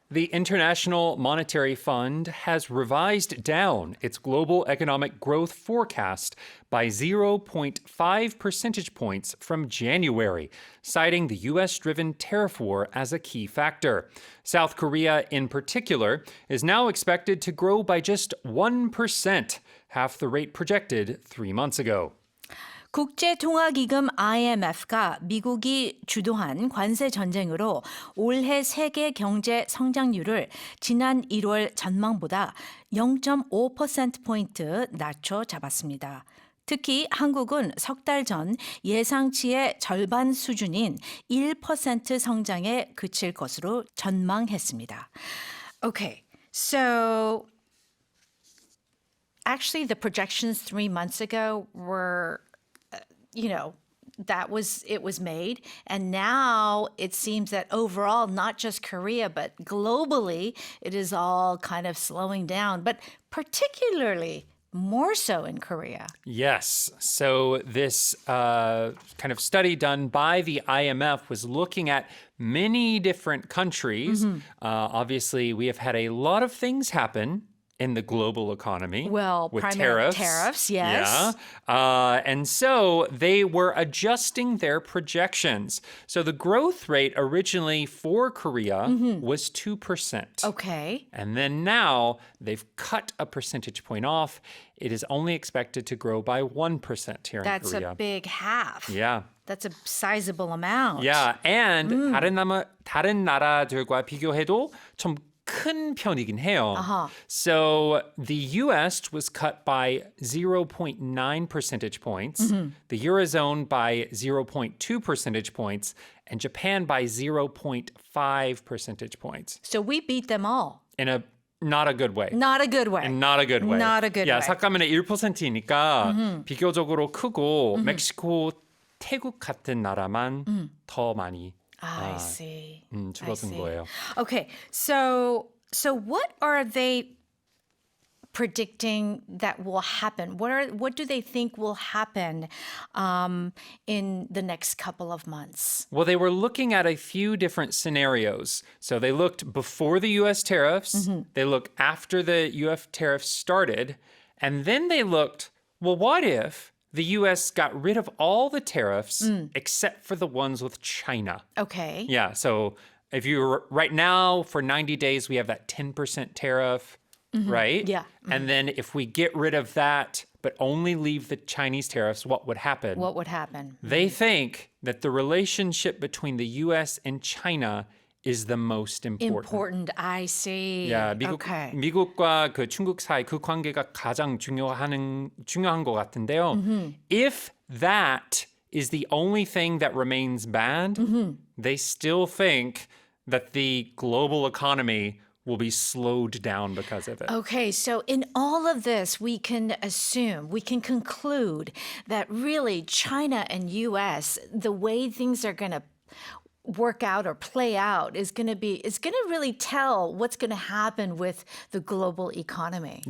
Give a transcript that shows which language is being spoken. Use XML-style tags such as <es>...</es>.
<en>The International Monetary Fund has revised down its global economic growth forecast by 0.5 percentage points from January, citing the U.S.-driven tariff war as a key factor. South Korea, in particular, is now expected to grow by just 1%, half the rate projected 3 months ago.</en> <ko>국제통화기금 IMF가 미국이 주도한 관세 전쟁으로 올해 세계 경제 성장률을 지난 1월 전망보다 0.5%포인트 낮춰 잡았습니다. 특히 한국은 석 달 전 예상치의 절반 수준인 1% 성장에 그칠 것으로 전망했습니다.</ko> <en>Okay, so actually the projections 3 months ago were it was made. And now it seems that overall, not just Korea, but globally, it is all kind of slowing down, but particularly more so in Korea. Yes. So this kind of study done by the IMF was looking at many different countries. Obviously, we have had a lot of things happen in the global economy. Well, with primarily tariffs, yes. Yeah. And so they were adjusting their projections. So the growth rate originally for Korea was 2%. Okay. And then now they've cut a percentage point off. It is only expected to grow by 1% here in Korea. That's a big half. Yeah. That's a sizable amount. Yeah. And</en> <ko>다른 나라들과 비교해도 좀 큰 편이긴 해요.</ko> <en>So the US was cut by 0.9 percentage points, the Eurozone by 0.2 percentage points, and Japan by 0.5 percentage points. So we beat them all. In a not a good way. Not a good way. Not a good way. Not a good way.</en> <ko>삭감면의 1%이니까 비교적으로 크고 멕시코, 태국 같은 나라만 더 많이</ko> <en>I see.</en> <ko>줄어든 거예요.</ko> <en>Okay, so what are they predicting that will happen? What do they think will happen in the next couple of months? Well, they were looking at a few different scenarios. So they looked before the U.S. tariffs, they looked after the U.S. tariffs started, and then they looked, well, what if the U.S. got rid of all the tariffs except for the ones with China? Okay. Yeah, so if you right now for 90 days we have that 10% tariff, right? Yeah. And then if we get rid of that but only leave the Chinese tariffs, what would happen? What would happen? They think that the relationship between the U.S. and China is the most important. I see. Yeah, Okay.</en> <ko>미국과 그 중국 사이 그 관계가 가장 중요한 것 같은데요.</ko> <en>If that is the only thing that remains bad, they still think that the global economy will be slowed down because of it. Okay, so in all of this, we can conclude that really China and U.S., the way things are going to work out or play out is going to really tell what's going to happen with the global economy.</en>